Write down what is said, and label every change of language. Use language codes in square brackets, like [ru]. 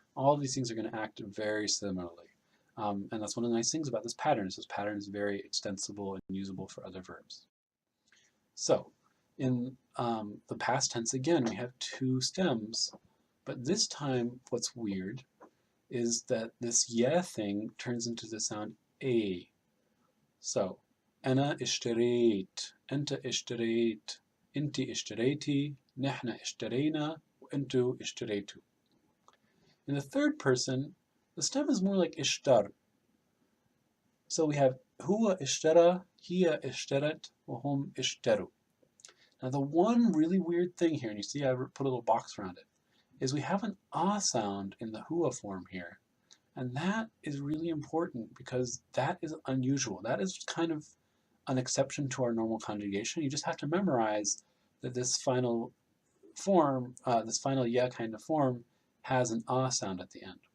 [en] All of these things are going to act very similarly. And that's one of the nice things about this pattern, is this pattern is very extensible and usable for other verbs. So in the past tense, again, we have 2 stems, but this time what's weird is that this yeah thing turns into the sound a. [ar] So, أنا اشتريت, أنت اشتريت, أنت اشتريتي, نحن اشترينا, وأنتوا اشتريتوا. [en] In the third person, the stem is more like ishtar. So we have [ar] هو اشترى, هي اشترت, وهم اشتروا. [en] Now the one really weird thing here, and you see I put a little box around it, is we have an ah sound in the hua form here. And that is really important because that is unusual. That is kind of an exception to our normal conjugation. You just have to memorize that this final form, this final yeah kind of form, has an ah sound at the end.